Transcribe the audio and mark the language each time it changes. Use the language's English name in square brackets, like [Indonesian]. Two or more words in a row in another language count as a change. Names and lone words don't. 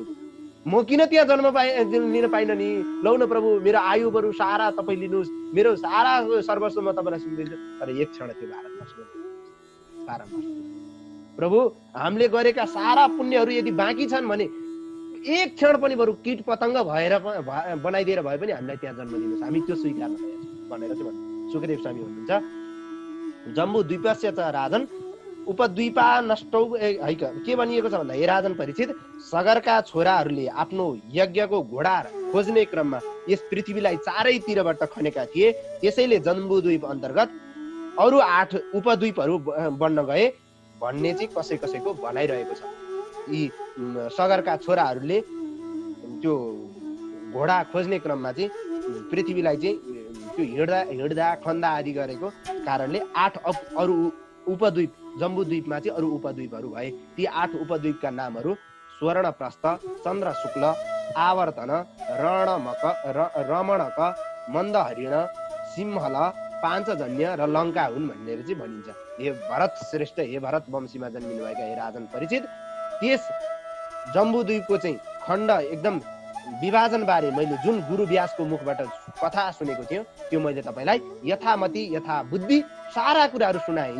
[Nepali] म किन त्यहाँ जन्म लिन पाइन नि, लौ न प्रभु मेरो आयु बरु सारा तपाईँ लिनुहोस्, मेरो सारा सर्वस्व म तपाईँलाई सुनिदिन्छु। तर एक क्षण त्यो भारतवर्षमा सारा प्रभु हामीले गरेका सारा पुण्यहरू यदि बाँकी छन् भने एक क्षण पनि बरु कीट पतङ्ग भएर बनाइदिएर भए पनि हामीलाई त्यहाँ जन्म दिनुहोस्, हामी त्यो स्वीकार्न तयार छौँ भनेर चाहिँ भन्नु। सुखदेव स्वामी भन्नुहुन्छ [Sanskrit] जम्बू द्वीपस्य च राजन उपद्वीपा नष्टौ [Nepali] है के भनिएको छ भन्दा हे राजन परीक्षित, सगरका छोराहरूले आफ्नो यज्ञको घोडा खोज्ने क्रममा यस पृथ्वीलाई चारैतिरबाट खनेका थिए। त्यसैले जम्बूद्वीप अन्तर्गत अरू 8 उपद्वीपहरू बन्न गए भन्ने चाहिँ कसैको भनाइरहेको छ। यी सगरका छोराहरूले त्यो घोडा खोज्ने क्रममा चाहिँ पृथ्वीलाई चाहिँ त्यो हिँड्दा खन्दा आदि गरेको कारणले 8 अरू उपद्वीप जम्बूद्वीपमा चाहिँ अरू उपद्वीपहरू भए। ती 8 उपद्वीपका नामहरू स्वर्णप्रस्थ, चन्द्र शुक्ल, आवर्तन, रमणक, मन्दहरिण, सिंहल, पाञ्चजन्य र लङ्का हुन् भनेर चाहिँ भनिन्छ। हे भरत श्रेष्ठ, हे भरत वंशीमा जन्मिनु भएका हे राजन परीक्षित, त्यस जम्बूद्वीपको चाहिँ खण्ड एकदम विभाजन बारे मैले जुन गुरु व्यासको मुखबाट कथा सुनेको थियो त्यो मैले तपाईँलाई यथामति यथा बुद्धि सारा कुराहरू सुनाएँ।